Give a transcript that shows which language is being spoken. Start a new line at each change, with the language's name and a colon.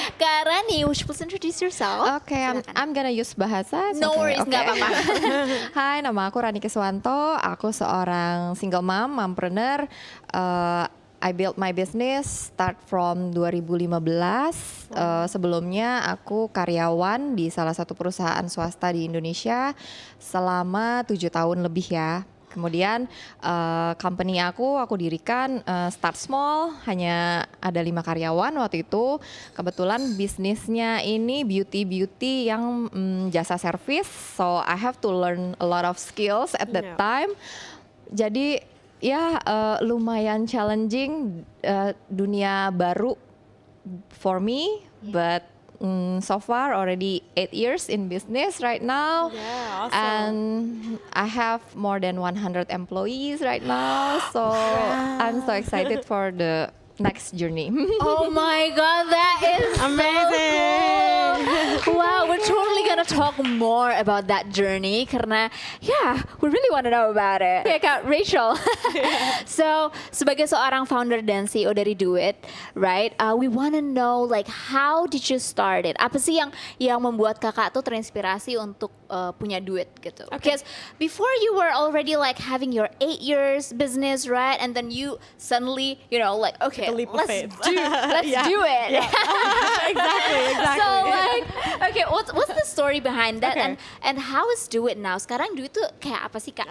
English: Kak Rani, would you please introduce yourself? Okay, I'm gonna use bahasa. No worries,
Indonesian: nggak apa-apa. Hai, nama aku Rani Kiswanto. Aku seorang single mom, mompreneur.
English: I built my business start from 2015.
Indonesian: Sebelumnya aku karyawan di salah satu perusahaan swasta di Indonesia selama 7 tahun lebih ya. Kemudian company aku dirikan
English: start small,
Indonesian: hanya ada 5 karyawan waktu itu. Kebetulan bisnisnya ini beauty yang jasa service,
English: so I have to learn a lot of skills at that time.
Indonesian: Jadi ya lumayan
English: challenging,
Indonesian: dunia baru
English: for me, but so far already 8 years in business right now. Yeah, awesome. And I have more than 100 employees right now, so I'm so excited for the next journey. Oh my God, that is Amazing. So cool. Wow, we're totally gonna talk more about that journey
Indonesian: karena
English: we really want to know about it. Okay, Kak Rachel.
Indonesian: So, sebagai seorang founder dan CEO dari Do It, right?
English: We want to know like how did you start it?
Indonesian: Apa sih yang membuat Kakak tuh terinspirasi untuk punya Do It gitu?
English: Because before you were already like having your 8 years business, right? And then you suddenly, like, okay, a leap of let's faith. do it. Yeah. Exactly. So like, okay, what's the story behind that, Okay. and how is Do It now?
Indonesian: Sekarang Do It tuh kayak apa sih Kak?